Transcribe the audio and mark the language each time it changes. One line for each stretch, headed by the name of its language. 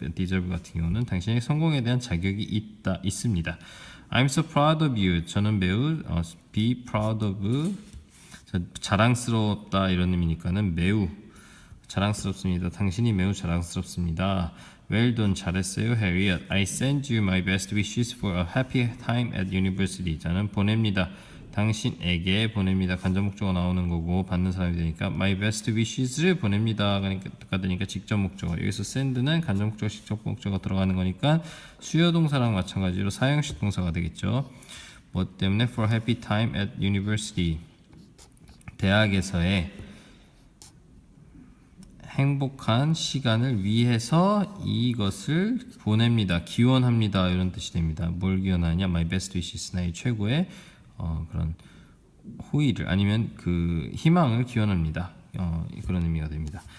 Korean: deserve 같은 경우는 당신의 성공에 대한 자격이 있습니다.
English: I'm so proud of you.
Korean: 저는 매우
English: be proud of
Korean: 자랑스럽다 이런 의미니까는 매우 자랑스럽습니다. 당신이 매우 자랑스럽습니다.
English: Well done.
Korean: 잘했어요, Harriet.
English: I send you my best wishes for a happy time at university.
Korean: 저는 보냅니다. 당신에게 보냅니다. 간접 목적어 나오는 거고 받는 사람이 되니까
English: my best wishes
Korean: 를 보냅니다. 그러니까 직접 목적어. 여기서 send는 간접 목적어, 직접 목적어 들어가는 거니까 수요 동사랑 마찬가지로 사형식 동사가 되겠죠. 뭐 때문에
English: for a happy time at university.
Korean: 대학에서의 행복한 시간을 위해서 이것을 보냅니다. 기원합니다. 이런 뜻이 됩니다. 뭘 기원하냐?
English: My best wishes.
Korean: 나의 최고의 그런 호의를 아니면 그 희망을 기원합니다. 그런 의미가 됩니다.